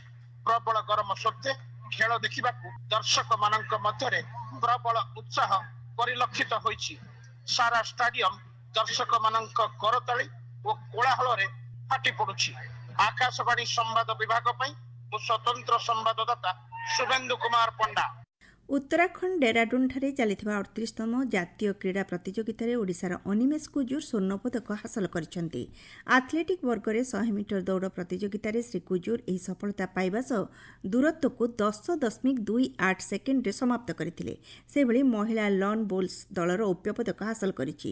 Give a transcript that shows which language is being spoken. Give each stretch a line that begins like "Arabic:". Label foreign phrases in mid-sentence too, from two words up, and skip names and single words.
Odia: ପ୍ରବଳ ଗରମ ସତ୍ତ୍ୱେ ଖେଳ ଦେଖିବାକୁ ଦର୍ଶକ ମାନଙ୍କ ମଧ୍ୟରେ ପ୍ରବଳ ଉତ୍ସାହ ପରିଲକ୍ଷିତ ହୋଇଛି। ସାରା ଷ୍ଟାଡିୟମ ଦର୍ଶକ ମାନଙ୍କ କରତାଳି ଓ କୋଳାହଳରେ ଫାଟି ପଡୁଛି। ଆକାଶବାଣୀ ସମ୍ବାଦ ବିଭାଗ ପାଇଁ ମୁଁ ସ୍ୱତନ୍ତ୍ର ସମ୍ବାଦଦାତା शुभेन्दु कुमार पंडा। उत्तराखंड डेराडूनଠାରେ ଚାଲିଥିବା 38ତମ ଜାତୀୟ କ୍ରୀଡ଼ା ପ୍ରତିଯୋଗିତାରେ ଓଡ଼ିଶାର ଅନିମେଷ କୁଜୁର ସ୍ୱର୍ଣ୍ଣପଦକ ହାସଲ କରିଛନ୍ତି। ଆଥଲେଟିକ୍ ବର୍ଗରେ 100 ମିଟର ଦୌଡ଼ ପ୍ରତିଯୋଗିତାରେ ଶ୍ରୀ କୁଜୁର ଏହି ସଫଳତା ପାଇବା ସହ ଦୂରତ୍ୱକୁ 10.28 ସେକେଣ୍ଡରେ ସମାପ୍ତ କରିଥିଲେ। ସେହିଭଳି ମହିଳା ଲନ୍ ବୋଲ୍ସ ଦଳ ରୌପ୍ୟ ପଦକ ହାସଲ କରିଛି।